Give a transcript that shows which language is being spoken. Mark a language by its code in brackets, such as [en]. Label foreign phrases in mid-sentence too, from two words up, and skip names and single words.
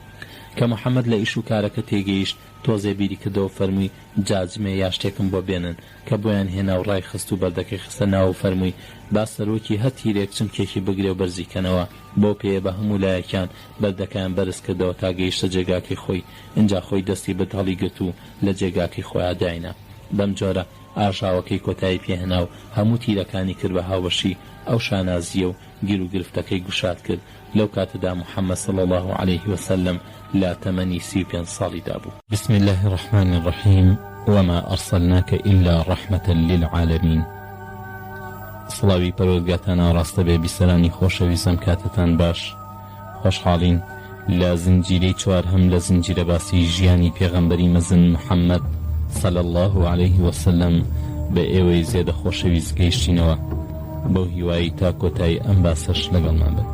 [ckb] کە محەممەد لە ئیش و کارەکە تێگەیشت تۆزێ بیری کردەوە فەرمووی جاجمێ یا شتێکم بۆ بێنن کە بۆیان هێنا و ڕای خست و بەردەکەی خستە ناو فەرمووی با سەرۆکی هە تیرێک چمکێکی بگرێ و بەرزیکەنەوە بۆ پێ بە هەموو لایەکان بەردەکەیان بەرز کردەوە تا گەیشتە جێگاکەی خۆی. اینجا خۆی دەستی بە هەڵی گرت و لە جێگاکەی خۆیان داینە. بەم جۆرە ئاژاوەکەی کۆتایی پێهێنا و هەموو تیرەکانی کرد بە هاوبەشی ئەو شانازیە و گیر و گرفتەکەی گوشاد کرد. لەو کاتەدا محەممەد [ar] صلی الله عليه وسلم [ckb] لا تەمەنی 35 ساڵیدا بوو. [ar] بسم الله الرحمن الرحیم وما أرسلناك إلا رحمة للعالمين. [ckb] سڵاوی پەروەردگارتان ئاڕاستە بێ. بیسەرانی خۆشەویستم کاتتان باش. خۆشحاڵین لە زنجیرەی چوار هەم لە زنجیرە باسی ژیانی پێغەمبەری مەزن محەممەد [ar] صلی الله عليه وسلم [ckb] بە ئێوەی زێدە خۆشەویست گەیشتینەوە بەو هیوایی تا کۆتایی ئەم باسەش لەگەڵمان بێت.